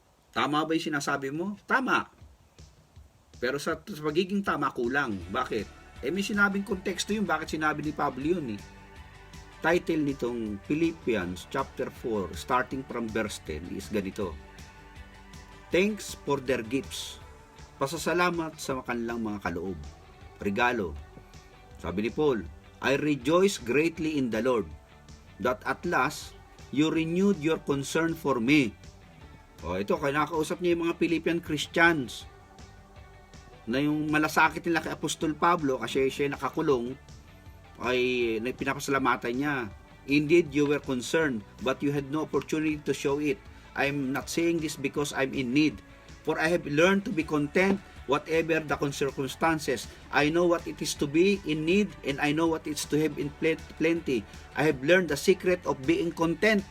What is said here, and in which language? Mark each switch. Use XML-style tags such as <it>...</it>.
<tl>Tama ba yung sinasabi mo? Tama. Pero sa pagiging tama, kulang. Bakit? May sinabing konteksto yun. Bakit sinabi ni Pablo yun eh? Title nitong Philippians chapter 4</tl> <en>starting from verse 10 is</en> <tl>ganito.</tl> <en>Thanks for their gifts.</en> <tl>Pasasalamat sa kanilang mga kaloob. Regalo. Sabi ni Paul,</tl> <en>I rejoice greatly in the Lord that at last you renewed your concern for me.</en> <tl>O ito, kinakausap niya yung mga Philippian Christians na yung malasakit nila kay Apostol Pablo kasi siya nakakulong ay pinapasalamatan niya.</tl> <en>Indeed, you were concerned, but you had no opportunity to show it. I'm not saying this because I'm in need, for I have learned to be content whatever the circumstances. I know what it is to be in need, and I know what it is to have in plenty. I have learned the secret of being content.</en>